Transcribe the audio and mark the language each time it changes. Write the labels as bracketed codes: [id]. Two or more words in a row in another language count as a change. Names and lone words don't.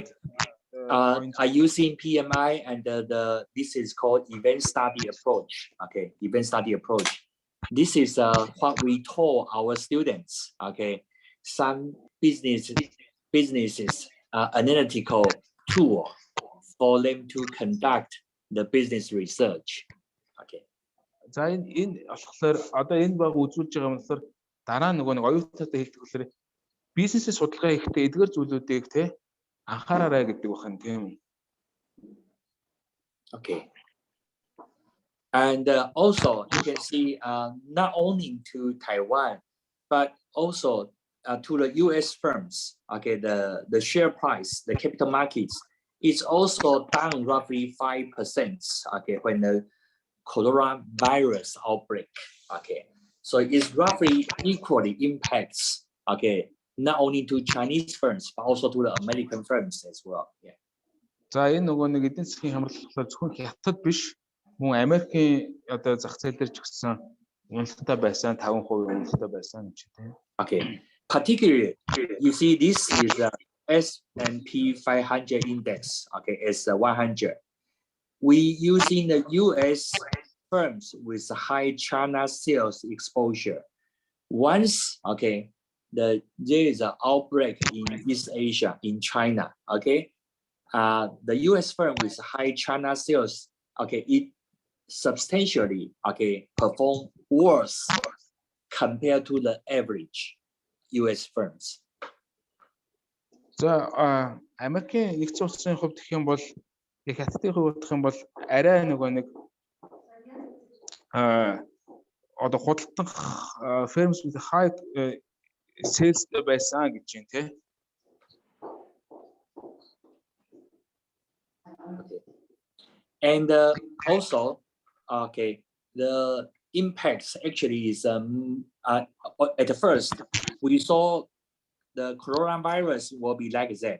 [en] Are using PMI and this is called event study approach. Okay, event study approach. This is what we told our students. Okay, some businesses analytical tool for them to conduct the business research. Okay. [mn] За энэ болохоор одоо энэ баг үзүүлж байгаа юм болохоор дараа нөгөө нэг оюутнуудад хэлдэг болохоор бизнесийн судалгаа хийхдээ эдгээр зүйлүүдийг те анхаараарай гэдэг байна тийм. [en] Okay. And also you can see not only to Taiwan but also to the US firms. Okay, the share price, the capital markets is also down roughly 5%. Okay, when the coronavirus outbreak. Okay, so it's roughly equally impacts. Okay, not only to Chinese firms but also to the American firms as well. Yeah. [mn] За энэ нөгөө нэг эдийн засгийн хамралчлаар зөвхөн хятад биш мөн Америкийн одоо зах зээл дээр ч гэсэн уналттай байсан 5% уналттай байсан гэж тийм. [en] Okay. Particularly, you see this is the S&P 500 index. Okay, it's 100. We using the US firms with high China sales exposure. Once, okay, there is an outbreak in East Asia, in China, okay, the US firm with high China sales, okay, it substantially, okay, perform worse compared to the average US firms. [mn] За Америкийн нэгдсэн улсын хувьд гэх юм бол яг хятадын хувьд гэх юм бол арай нөгөө нэг одоо худалдах [en] firms with high sales [mn] байсан гэж байна тий. [en] And also, okay, the impacts actually is at the first we saw the coronavirus will be like that.